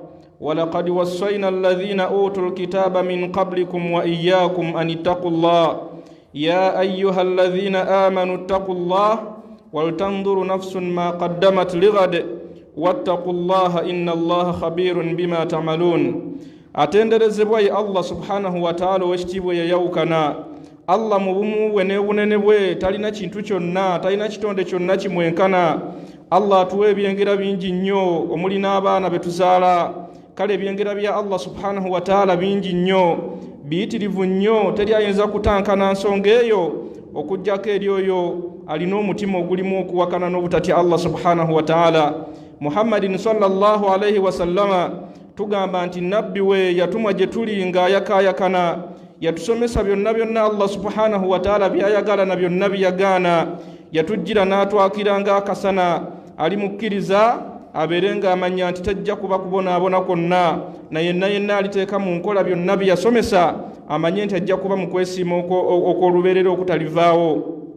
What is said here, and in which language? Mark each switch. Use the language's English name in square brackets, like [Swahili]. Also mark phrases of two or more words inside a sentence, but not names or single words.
[Arabic] ولقد وصينا الذين أوتوا الكتاب من قبلكم وإياكم أن اتقوا الله يا أيها الذين آمنوا اتقوا الله ولتنظر نفس ما قدمت لغد واتقوا الله إن الله خبير بما تعملون. [Ganda] atenderezebwa ye Allah [Arabic] سبحانه وتعالى [Ganda] wekitibwa yeyawukana. Allah mu bumu bwe n'obunene bwe talina kintu kyonna, talina kitonde kyonna kimwenkana. Allah atuwa ebyengera bingi nnyo omuli n'abaana be tuzaala. Kale ebyengera bya Allah [Arabic] سبحانه وتعالى [Ganda] bingi nnyo, biyitirivu nnyo, teri ayinza kutankana nsonga eyo okujjako eri oyo alina omutima ogulimu okuwakana n'obutatya Allah [Arabic] سبحانه وتعالى. [Ganda] Muhammadin [Arabic] صلى الله عليه وسلم [Ganda] tugamba nti nabbi we yatumwa gye tuli ng'ayakaayakana, yatusomesa byonna byonna Allah [Arabic] سبحانه وتعالى [Ganda] byayagala na byonna byagaana, yatujjira n'atwakira ng'akasana, ali mukkiriza abeere ng'amanya nti tajja kuba kubonaabona kwonna, na yenna aliteeka mu nkola byonna bye yasomesa amanye nti ajja kuba mu kwesiima okw'olubeerera okutalivaawo.